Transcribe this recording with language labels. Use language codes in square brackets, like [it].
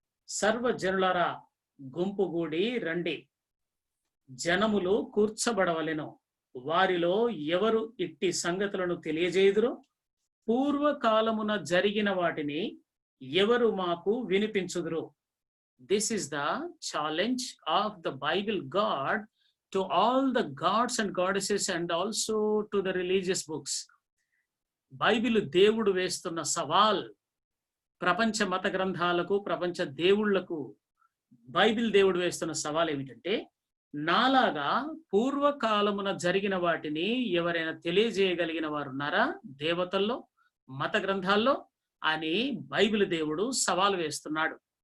[te] సర్వజనులారా గుంపుగూడి రండి, జనములు కూర్చబడవలెను, వారిలో ఎవరు ఇట్టి సంగతులను తెలియజేయుదురో, పూర్వకాలమున జరిగిన వాటిని ఎవరు మాకు వినిపించుదురు. [en] This is the challenge of the Bible God to all the gods and goddesses and also to the religious books. [te] Bible దేవుడు వేస్తున్న సవాల్ ప్రపంచ మత గ్రంథాలకు, ప్రపంచ దేవుళ్లకు బైబిల్ దేవుడు వేస్తున్న సవాల్ ఏమిటంటే, నాలాగా పూర్వకాలమున జరిగిన వాటిని ఎవరైనా తెలియజేయగలిగిన వారు ఉన్నారా దేవతల్లో, మత గ్రంథాల్లో అని బైబిల్ దేవుడు సవాల్ వేస్తున్నాడు.